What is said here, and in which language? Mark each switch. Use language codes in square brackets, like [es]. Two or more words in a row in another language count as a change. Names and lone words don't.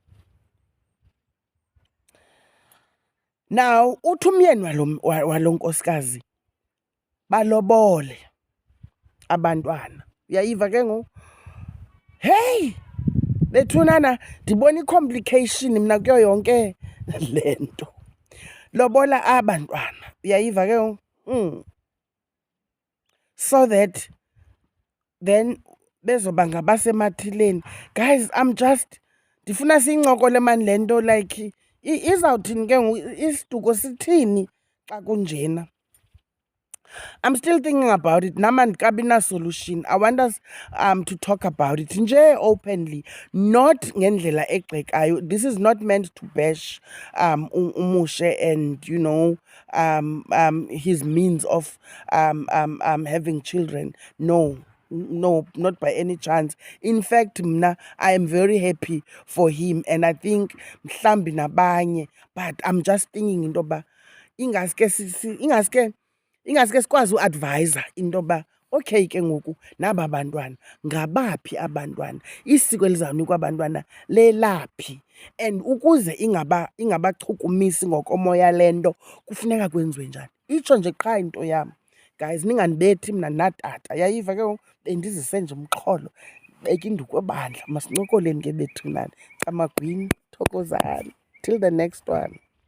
[xh] Now uthi umyeni walo nkosikazi balobole abantwana, uyayiva ke ngoku. Hey, bethunana, ndibona i-complication mna kuyo yonke le nto. Lobola abantwana, uyayiva ke ngoku. [en] So that then [xh] bezoba ngabasemathileni. Guys, ndifuna siyincokole mani le nto, like izawuthini ke ngoku, isiduko sithini xa kunjena. [en] I'm still thinking about it. [xh] Nam andikabi na-solution. [en] I want us to talk about it nje openly, not [xh] ngendlela egxekayo. [en] This is not meant to bash uMushe and, you know, his means of having children. No, not by any chance. In fact, mna, I am very happy for him, and I think [xh] mhlambi nabanye, [en] but I'm just thinking [xh] into yoba ingaske sikwazi uadvisa into yoba okay ke ngoku naba bantwana ngabaphi abantwana, isiko elizawunikwa abantwana lelaphi, and ukuze ingabachukumisi ngokomoya le nto kufuneka kwenziwe njani. Itsho nje qha into yam. Guys, ningandibethi mna natata, yayiva ke ngoku, bendizise nje umxholo, beka induku ebandla, masincokoleni ke bethunana. Camagwini, thokozani. [en] Till the next one.